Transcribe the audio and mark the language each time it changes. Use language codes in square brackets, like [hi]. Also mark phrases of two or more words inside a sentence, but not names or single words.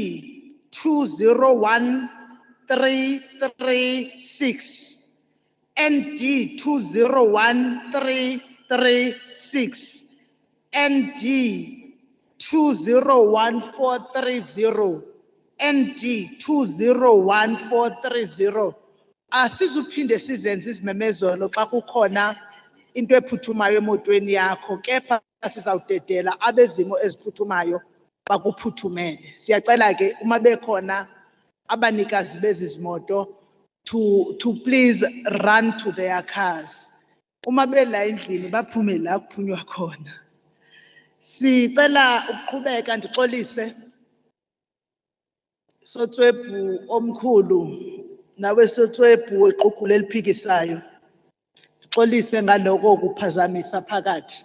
[en] 201336, ND 201336, ND 201430, ND 201430. [zu] Asizuphinde sizenze izimemezelo xa kukhona into ephuthumayo emotweni yakho, kepha sizawudedela abezimo eziphuthumayo bakuphuthumele. Siyacela ke uma bekhona abanikazi bezizimoto [en] to please run to their cars. [zu] Uma bela endlini baphume la kuphunywa khona. [xh] Sicela ukuqhubeka, ndixolise Sotswebhu omkhulu nawe Sotswebhu weqhuqhulo eliphikisayo. Ndixolise ngaloko kuphazamisa phakathi.